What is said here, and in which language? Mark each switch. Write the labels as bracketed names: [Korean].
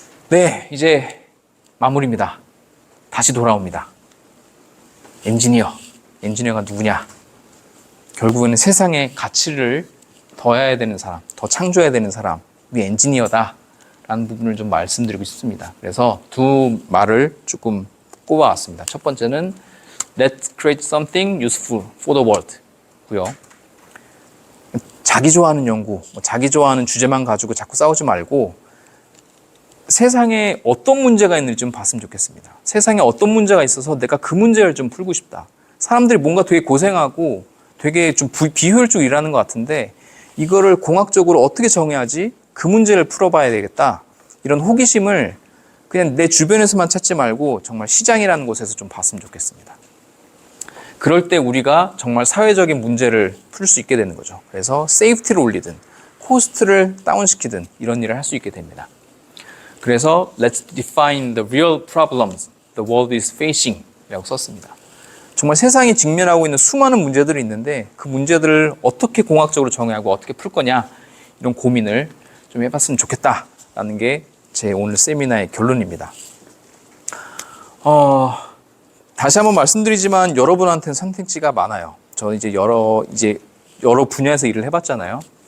[Korean] 네, 이제 마무리입니다. 다시 돌아옵니다. 엔지니어가 누구냐? 결국에는 세상에 가치를 더해야 되는 사람, 더 창조해야 되는 사람이 엔지니어다라는 부분을 좀 말씀드리고 싶습니다. 그래서 두 말을 조금 꼽아왔습니다. 첫 번째는 [English] Let's create something useful for the world [Korean] 고요. 자기 좋아하는 연구, 자기 좋아하는 주제만 가지고 자꾸 싸우지 말고 세상에 어떤 문제가 있는지 좀 봤으면 좋겠습니다. 세상에 어떤 문제가 있어서 내가 그 문제를 좀 풀고 싶다. 사람들이 뭔가 되게 고생하고 되게 좀 비효율적으로 일하는 것 같은데 이거를 공학적으로 어떻게 정해야지 그 문제를 풀어봐야 되겠다. 이런 호기심을 그냥 내 주변에서만 찾지 말고 정말 시장이라는 곳에서 좀 봤으면 좋겠습니다. 그럴 때 우리가 정말 사회적인 문제를 풀 수 있게 되는 거죠. 그래서 세이프티를 올리든 코스트를 다운시키든 이런 일을 할 수 있게 됩니다. 그래서 [English] Let's define the real problems the world is facing [Korean] 이라고 썼습니다. 정말 세상이 직면하고 있는 수많은 문제들이 있는데 그 문제들을 어떻게 공학적으로 정의하고 어떻게 풀 거냐 이런 고민을 좀 해봤으면 좋겠다라는 게 제 오늘 세미나의 결론입니다. 다시 한번 말씀드리지만 여러분한테는 선택지가 많아요. 저 이제 여러 분야에서 일을 해봤잖아요.